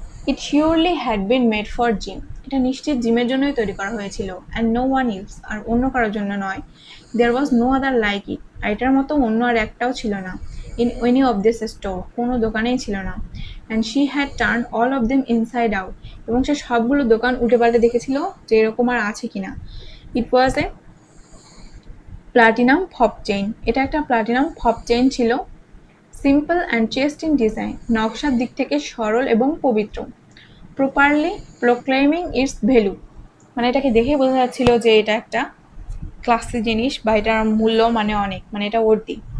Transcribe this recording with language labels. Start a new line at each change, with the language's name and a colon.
English: It surely had been made for Jim.
Bangla: এটা নিশ্চিত জিমের জন্যই তৈরি করা হয়েছিল।
English: And no one else,
Bangla: আর অন্য কারোর জন্য নয়।
English: There was no other like it.
Bangla: আর এটার মতো অন্য আর একটাও ছিল না।
English: In any of this store,
Bangla: কোনো দোকানেই ছিল না।
English: And she had turned all of them inside out.
Bangla: এবং সে সবগুলো দোকান উল্টে পাল্টে দেখেছিল যে এরকম আর আছে কিনা।
English: It was a platinum fob chain.
Bangla: এটা একটা platinum fob chain ছিল।
English: simple and chaste in design,
Bangla: নকশার দিক থেকে সরল এবং পবিত্র।
English: properly proclaiming its value,
Bangla: মানে এটাকে দেখেই বোঝা যাচ্ছিল যে এটা একটা ক্লাসি জিনিস বা এটার মূল্য মানে অনেক, মানে এটা worthy.